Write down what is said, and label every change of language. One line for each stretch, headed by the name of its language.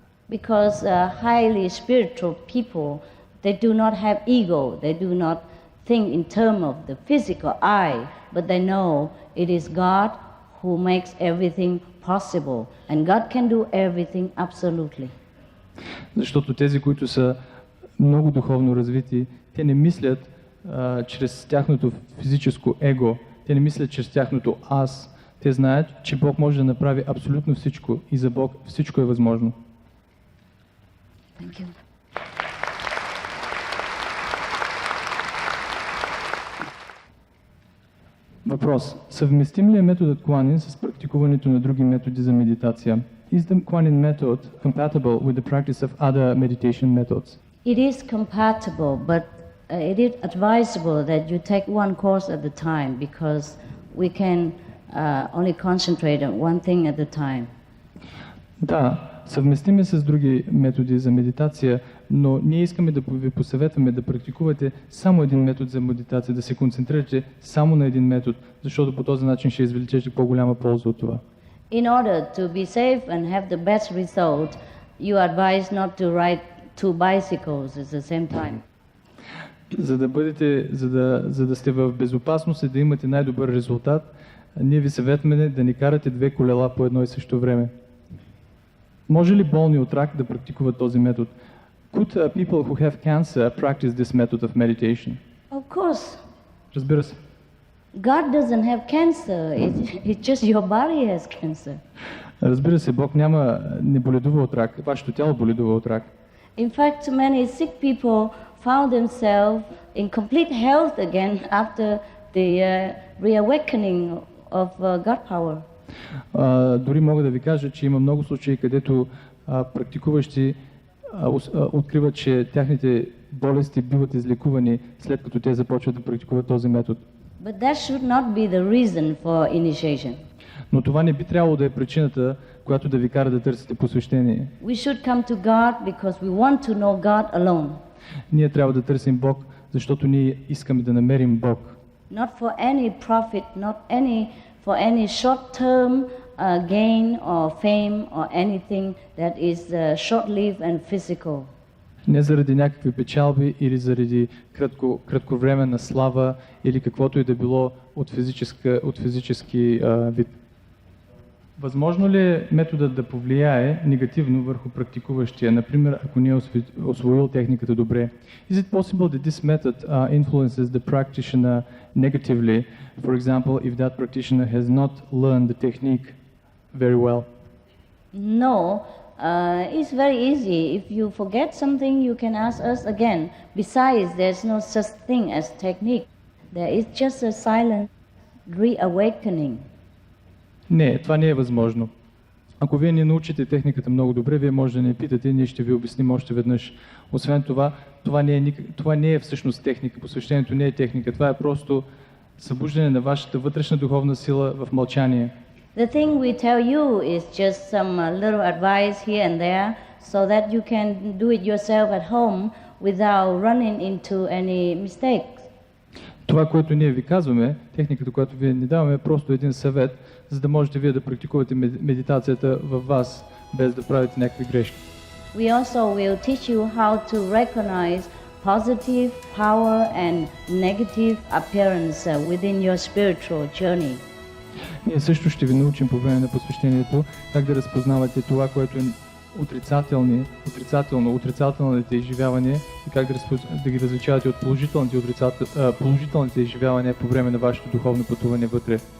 English: Because highly spiritual people, they do not have ego, they do not think in terms of the physical eye, but they know it is God who makes everything possible, and God can do everything absolutely.
Bulgarian: Защото тези, които са много духовно развити, те не мислят чрез тяхното физическо его, те не мислят чрез тяхното аз. Те знаят, че Бог може да направи абсолютно всичко и за Бог всичко е възможно.
English: Thank you.
Bulgarian: Въпрос. Съвместим ли е методът Kuan-Yin с практикуването на други методи за медитация?
English: Is the Kuan-Yin method compatible with the practice of other meditation methods? It is compatible, but it is advisable that you take one course at a time because we can only concentrate on one thing at a time. Да, съвместим е с други методи за медитация, но ние искаме да ви посъветваме да практикувате само един метод за медитация, да се концентрирате само на един метод, защото по този начин ще извлечете по-голяма полза от това. In order to be safe and have the best result, you advise not to ride two bicycles at the same time. За да сте в безопасност и да имате най-добър резултат, ние ви съветваме да не карате две колела по едно и също време.
Bulgarian: Може ли болни от рак да практикуват този метод?
English: Could people who have cancer practice this method of meditation? Of course.
Bulgarian: Разбира се.
English: God doesn't have cancer. It's just your body has cancer.
Bulgarian: Разбира се, Бог не боледува от рак. Вашето тяло боледува от рак.
English: In fact, many sick people found themselves in complete health again after the reawakening of God power.
Bulgarian: Дори мога да ви кажа, че има много случаи, където практикуващи откриват, че тяхните болести биват излекувани след като те започват да практикуват този метод.
English: But that should not be the reason for initiation.
Bulgarian: Но това не би трябвало да е причината, която да ви кара да търсите посвещение.
English: We should come to God because we want to know God alone.
Bulgarian: Ние трябва да търсим Бог, защото ние искаме да намерим Бог.
English: Not for any profit, not for any short-term gain or fame or anything that is short-lived and physical.
Bulgarian: Не заради някакви печалби или заради кратковременна слава или каквото и да било от физически вид. Възможно ли е методът да повлияе негативно върху практикуващия, например, ако не е освоил техниката добре?
English: Is it possible that this method influences the practitioner negatively, for example, if that practitioner has not learned the technique very well? No, it's very easy. If you forget something, you can ask us again. Besides, there's no such thing as technique. There is just a silent reawakening.
Bulgarian: Не, това не е възможно. Ако вие не научите техниката много добре, вие може да не питате, ние ще ви обясним още веднъж. Освен това, това не е всъщност техника. Посвещението не е техника. Това е просто събуждане на вашата вътрешна духовна сила в мълчание.
English: The thing we tell you is just some little advice here and there so that you can do it yourself at home without running into any mistakes.
Bulgarian: Това, което ние ви казваме, техниката, която вие ни даваме, е просто един съвет, за да можете вие да практикувате медитацията във вас, без да правите някакви грешки.
English: We also will teach you how to recognize positive power and negative appearance within your spiritual journey.
Bulgarian: Ние също ще ви научим по време на посвещението как да разпознавате това, което е отрицателните изживявания и как да ги различавате от положителните изживявания по време на вашето духовно пътуване вътре.